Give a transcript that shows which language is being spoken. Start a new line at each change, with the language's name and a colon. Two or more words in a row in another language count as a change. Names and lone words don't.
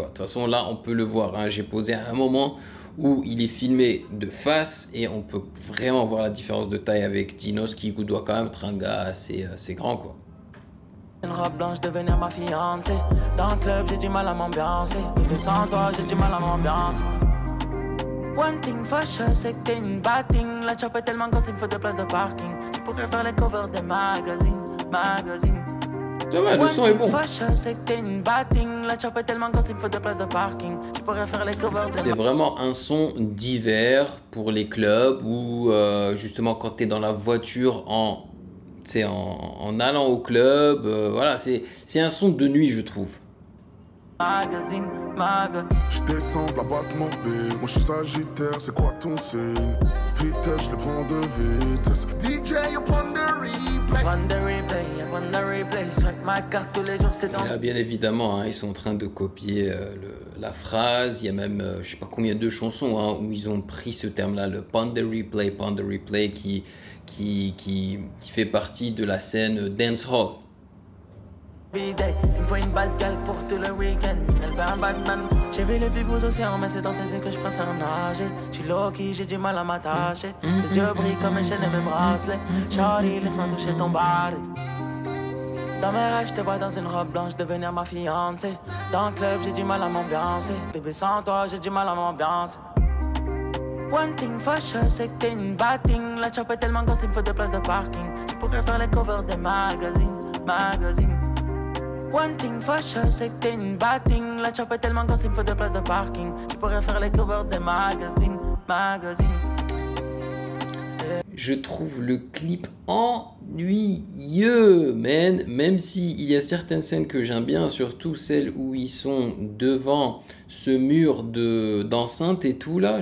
French: De toute façon là, on peut le voir. Hein, j'ai posé à un moment où il est filmé de face et on peut vraiment voir la différence de taille avec Dinos qui doit quand même être un gars assez grand quoi. Une robe blanche devenir ma fiancée. Dans le club j'ai du mal à m'ambiancer. Bébé sans toi j'ai du mal à m'ambiancer.
English: One thing for sure
French: c'est que t'es une
English: bad thing.
French: La chop est tellement grosse il me faut 2 places de parking. Tu pourrais faire les covers des magazines. Ça va, le son est bon. C'est vraiment un son d'hiver pour les clubs ou justement quand tu es dans la voiture en allant au club. Voilà, c'est un son de nuit, je trouve. Je descends de la boîte mobile, moi je suis sagittaire, c'est quoi ton signe? Vitesse, je les prends de vitesse. DJ,
English: upon the replay,
French: swipe ma carte tous les jours, c'est dans... Et là, bien évidemment, hein, ils sont en train de copier la phrase. Il y a même, je sais pas combien de chansons hein, où ils ont pris ce terme-là, le
English: Pon the replay,
French: qui fait partie de la scène dancehall. Il me faut une
English: bad gal
French: pour tout le week-end. Elle veut un Batman. J'ai vu les plus beaux océans, mais c'est dans tes yeux que je préfère nager. J'suis low-key, j'ai du mal à m'attacher. Les yeux brillent comme mes chaînes et mes bracelets. Shawty, laisse-moi toucher ton body. Dans mes rêves, je te vois dans une robe blanche devenir ma fiancée. Dans le club, j'ai du mal à m'ambiancer. Bébé, sans toi, j'ai du mal à m'ambiancer.
English: One thing for sure,
French: c'est que t'es une
English: bad thing.
French: La chop est tellement grosse, il me faut 2 places de parking. Tu pourrais faire les covers des magazines.
English: One thing for sure,
French: c'est que t'es une
English: bad thing.
French: La chop est tellement grosse, il me faut 2 places de parking. Tu pourrais faire les covers des magazines. Je trouve le clip ennuyeux, man. Même si il y a certaines scènes que j'aime bien, surtout celles où ils sont devant ce mur d'enceinte et tout là.